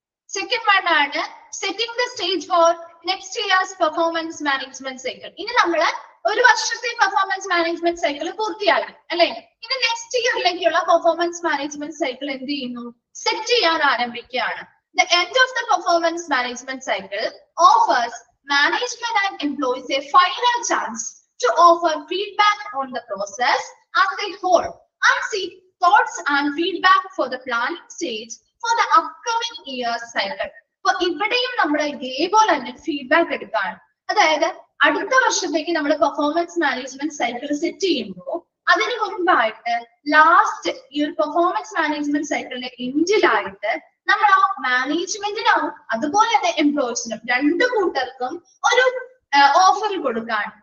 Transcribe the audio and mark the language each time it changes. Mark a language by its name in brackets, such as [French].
[English] second one [Malayalam] ആണ് [English] Setting the stage for next year's performance management cycle. [Malayalam] ഇനി നമ്മള് ഒരു വർഷത്തെ പെർഫോമൻസ് മാനേജ്മെന്റ് സൈക്കിൾ പൂർത്തിയായി അല്ലെ? ഇനി നെക്സ്റ്റ് ഇയറിലേക്കുള്ള പെർഫോമൻസ് മാനേജ്മെന്റ് സൈക്കിൾ എന്ത് ചെയ്യുന്നു? സെറ്റ് ചെയ്യാൻ ആരംഭിക്കുകയാണ്. [English] The end of the performance management cycle offers management and employees a final chance to offer feedback on the process as a whole and seek thoughts and feedback for the planning stage for the upcoming year cycle. [Malayalam] അപ്പൊ ഇവിടെയും നമ്മൾ ഇതേപോലെ തന്നെ feedback എടുക്കുകയാണ്. അതായത് അടുത്ത വർഷത്തേക്ക് നമ്മൾ പെർഫോമൻസ് മാനേജ്മെന്റ് സൈക്കിൾ സെറ്റ് ചെയ്യുമ്പോൾ അതിന് മുൻപായിട്ട് ലാസ്റ്റ് ഈ ഒരു പെർഫോമൻസ് മാനേജ്മെന്റ് സൈക്കിളിന്റെ എൻഡിലായിട്ട് നമ്മൾ ആ മാനേജ്മെന്റിനും അതുപോലെ തന്നെ എംപ്ലോയീസിനും രണ്ടു കൂട്ടർക്കും ഒരു ഓഫർ കൊടുക്കാണ്.